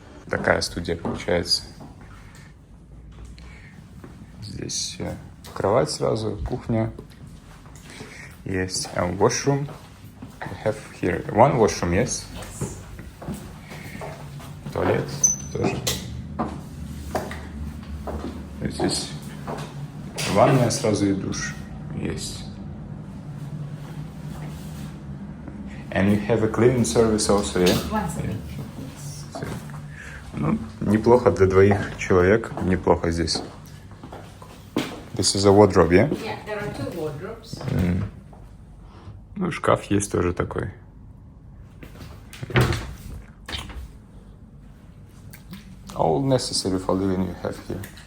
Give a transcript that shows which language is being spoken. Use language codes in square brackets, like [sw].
[ru] Такая студия получается. Здесь кровать сразу, кухня. Есть washroom. [en] We have here one washroom, yes? [ru] Туалет тоже. Здесь ванная сразу и душ есть. [en] And you have a cleaning service also, yeah? Yeah. [ru] Ну, неплохо для двоих человек, неплохо здесь. [en] This is a wardrobe, yeah? Yeah, there are two wardrobes. [ru] Ну, шкаф есть тоже такой. [en] All necessary for living you have here.